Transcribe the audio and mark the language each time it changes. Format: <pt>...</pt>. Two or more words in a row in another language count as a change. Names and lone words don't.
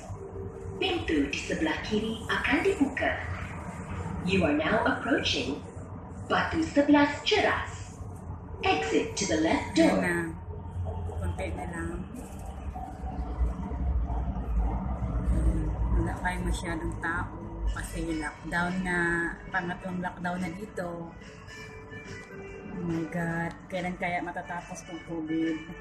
<ms>Pintu di sebelah kiri akan dibuka.</ms> <en>You are now approaching Batu 11 Ceras. Exit to the left door.</en> <tl>Konti na lang. Wala kayo masyadong tao kasi lockdown na, pangatlong lockdown na dito. Oh my God, kailan kaya matatapos tong COVID?</tl>